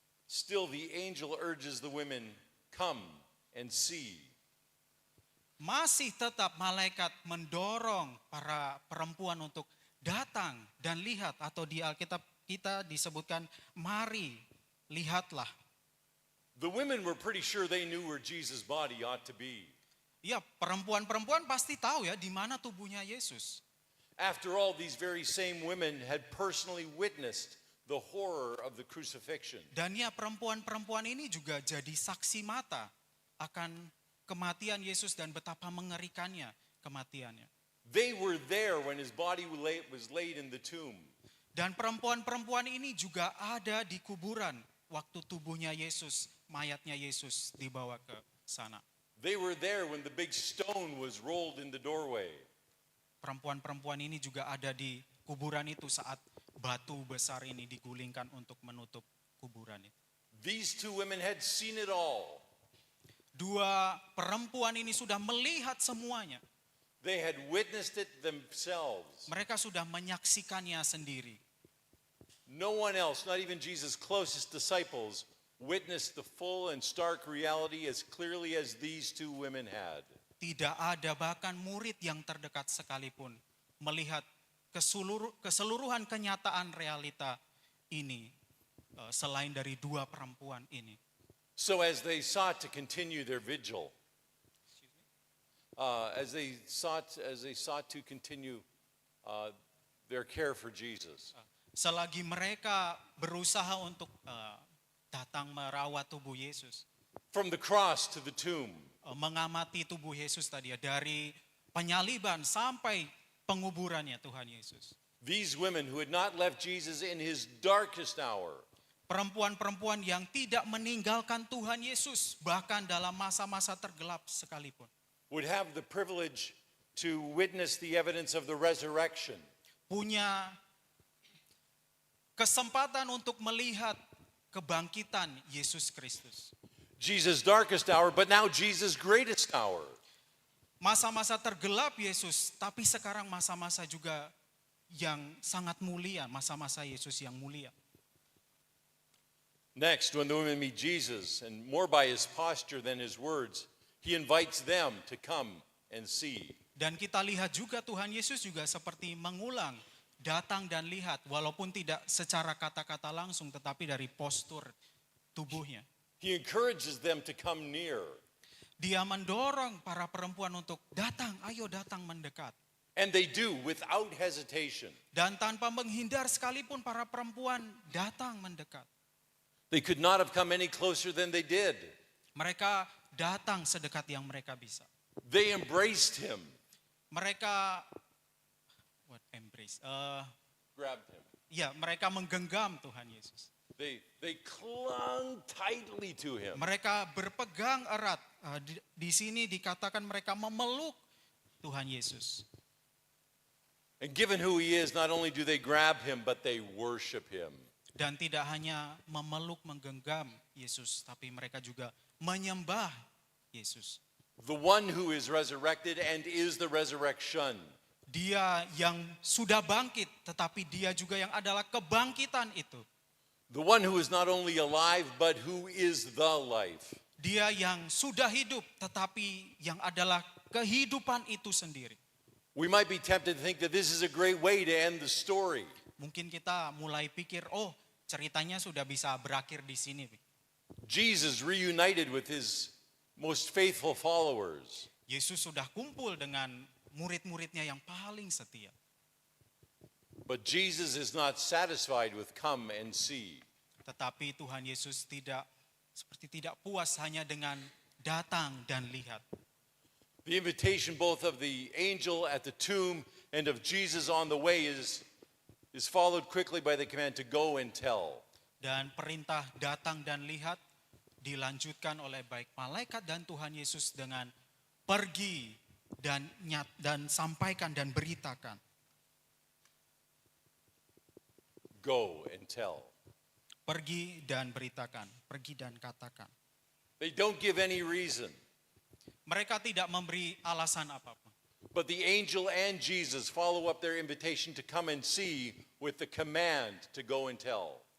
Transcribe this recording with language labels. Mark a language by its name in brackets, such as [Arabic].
[English] still the angel urges the women, come and see. [Indonesian] Masih tetap malaikat mendorong para perempuan untuk datang dan lihat, atau di Alkitab kita disebutkan mari lihatlah. [English] The women were pretty sure they knew where Jesus' body ought to be. [Indonesian] Ya, perempuan-perempuan pasti tahu ya di mana tubuhnya Yesus. [English] After all, these very same women had personally witnessed the horror of the crucifixion. [Indonesian] Dan ya, perempuan-perempuan ini juga jadi saksi mata akan kematian Yesus dan betapa mengerikannya kematiannya. [English] They were there when his body was laid in the tomb. [Indonesian] Dan perempuan-perempuan ini juga ada di kuburan waktu tubuhnya Yesus, mayatnya Yesus dibawa ke sana. [English] They were there when the big stone was rolled in the doorway. [Indonesian] Perempuan-perempuan ini juga ada di kuburan itu saat batu besar ini digulingkan untuk menutup kuburan itu. [English] These two women had seen it all. [Indonesian] Dua perempuan ini sudah melihat semuanya. [English] They had witnessed it themselves. [Indonesian] Mereka sudah menyaksikannya sendiri. [English] No one else, not even Jesus' closest disciples, witnessed the full and stark reality as clearly as these two women had. [Indonesian] Tidak ada bahkan murid yang terdekat sekalipun melihat keseluruhan kenyataan realita ini selain dari dua perempuan ini. [English] So as they sought to continue their vigil, as they sought to continue their care for Jesus, [Indonesian] Selagi mereka berusaha untuk datang merawat tubuh Yesus, [English] from the cross to the tomb, [Indonesian] mengamati tubuh Yesus tadi ya, dari penyaliban sampai penguburannya Tuhan Yesus. [English] these women who had not left Jesus in his darkest hour, [Indonesian] Perempuan-perempuan yang tidak meninggalkan Tuhan Yesus bahkan dalam masa-masa tergelap sekalipun, [English] would have the privilege to witness the evidence of the resurrection. [Indonesian] punya kesempatan untuk melihat kebangkitan Yesus Kristus. [English] Jesus' darkest hour, but now Jesus' greatest hour. [Indonesian] Masa-masa tergelap Yesus, tapi sekarang masa-masa juga yang sangat mulia, masa-masa Yesus yang mulia. [English] Next, when the women meet Jesus, and more by his posture than his words, he invites them to come and see. [Indonesian] Dan kita lihat juga Tuhan Yesus juga seperti mengulang, datang dan lihat, walaupun tidak secara kata-kata langsung, tetapi dari postur tubuhnya. [English] He encourages them to come near. [Indonesian] Dia mendorong para perempuan untuk datang, ayo datang mendekat. [English] And they do without hesitation. [Indonesian] Dan tanpa menghindar sekalipun para perempuan datang mendekat. [English] They could not have come any closer than they did. [Indonesian] Mereka datang sedekat yang mereka bisa. [English] They embraced him, [Indonesian] Mereka [English] embrace. grabbed him. [Indonesian] Ya, mereka menggenggam Tuhan Yesus. [English] They clung tightly to him. [Indonesian] Mereka berpegang erat. Di sini dikatakan mereka memeluk Tuhan Yesus. [English] And given who he is, not only do they grab him, but they worship him. [Indonesian] Dan tidak hanya memeluk, menggenggam Yesus, tapi mereka juga menyembah Yesus. [English] The one who is resurrected and is the resurrection. [Indonesian] Dia yang sudah bangkit, tetapi dia juga yang adalah kebangkitan itu. [English] The one who is not only alive, but who is the life. [Indonesian] Dia yang sudah hidup, tetapi yang adalah kehidupan itu sendiri. [English] We might be tempted to think that this is a great way to end the story. [Indonesian] Mungkin kita mulai pikir, oh ceritanya sudah bisa berakhir di sini. [English] Jesus reunited with his most faithful followers. [Indonesian] Yesus sudah kumpul dengan murid-muridnya yang paling setia. [English] But Jesus is not satisfied with come and see. [Indonesian] Tetapi Tuhan Yesus tidak puas hanya dengan datang dan lihat. [English] The invitation both of the angel at the tomb and of Jesus on the way is followed quickly by the command to go and tell. [Indonesian] Dan perintah datang dan lihat dilanjutkan oleh baik malaikat dan Tuhan Yesus dengan pergi dan sampaikan dan beritakan. [English] Go and tell. [Indonesian] Pergi dan beritakan, pergi dan katakan. [English] They don't give any reason, [Indonesian] Mereka tidak memberi alasan apapun. [English] but the angel and Jesus follow up their invitation to come and see with the command to go and tell.